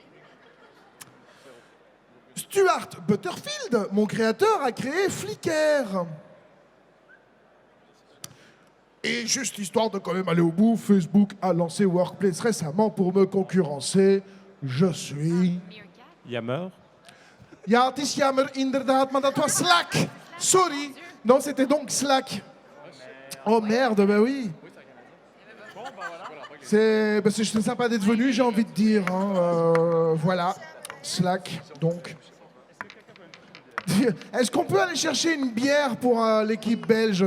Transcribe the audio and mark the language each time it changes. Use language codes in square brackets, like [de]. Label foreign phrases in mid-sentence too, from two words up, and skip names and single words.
[fr] Stuart Butterfield, mon créateur, a créé Flickr. Et juste histoire de quand même aller au bout, Facebook a lancé Workplace récemment pour me concurrencer. Je suis... Yammer. [nl] Ja, het is jammer inderdaad, maar dat was Slack. Sorry. [fr] Non, c'était donc Slack. Oh merde, bah oui. C'est sympa d'être venu, j'ai envie de dire. Hein. Voilà, Slack, donc. Est-ce qu'on peut aller chercher une bière pour l'équipe belge?